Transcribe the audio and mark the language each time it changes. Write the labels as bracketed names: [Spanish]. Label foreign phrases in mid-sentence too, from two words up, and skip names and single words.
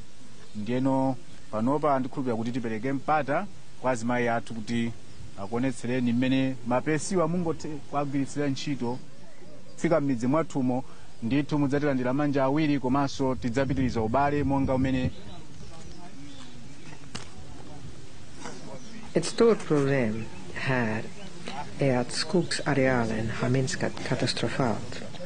[Nyanja] Ndiyeno panopa ndikhulupira kuti tipereke mpata kwa azimayi athu kuti akuonetsereni mmene mapesiwa mungogwiritsira ntchito fika m'midzi mwathumo. Ndithu mudzatilandira manja awiri komanso tidzapitiriza ubale monga umene. [Swedish] Ett stort problem här är att skogsarealen har minskat katastrofalt.